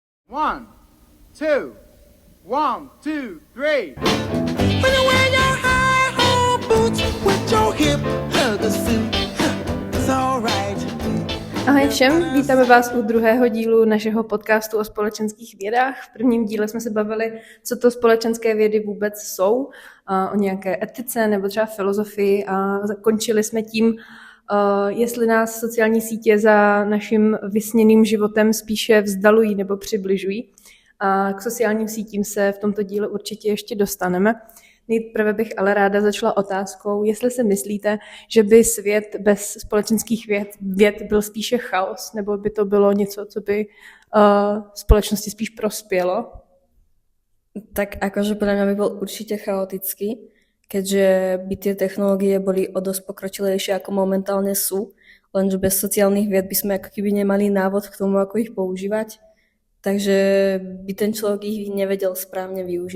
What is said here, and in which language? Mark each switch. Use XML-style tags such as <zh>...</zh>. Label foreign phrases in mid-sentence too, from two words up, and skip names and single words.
<en>One, two, 1, 2, 3. When you wear your high-hole boots with your hip hugger suit, it's alright.</en> <cs>Ahoj všem, vítáme vás u druhého dílu našeho podcastu o společenských vědách. V prvním díle jsme se bavili, co to společenské vědy vůbec jsou, o nějaké etice nebo třeba filozofii a zakončili jsme tím, jestli nás sociální sítě za naším vysněným životem spíše vzdalují nebo přibližují. A k sociálním sítím se v tomto díle určitě ještě dostaneme. Nejprve bych ale ráda začala otázkou, jestli si myslíte, že by svět bez společenských věd byl spíše chaos, nebo by to bylo něco, co by společnosti spíš prospělo?</cs> <sk>Tak akože podľa mňa by bol určite chaotický, keďže by tie technológie boli o dosť pokročilejšie, ako momentálne sú, lenže bez sociálnych vied by sme ako keby nemali návod k tomu, ako ich používať, takže by ten človek ich nevedel správne využiť.</sk>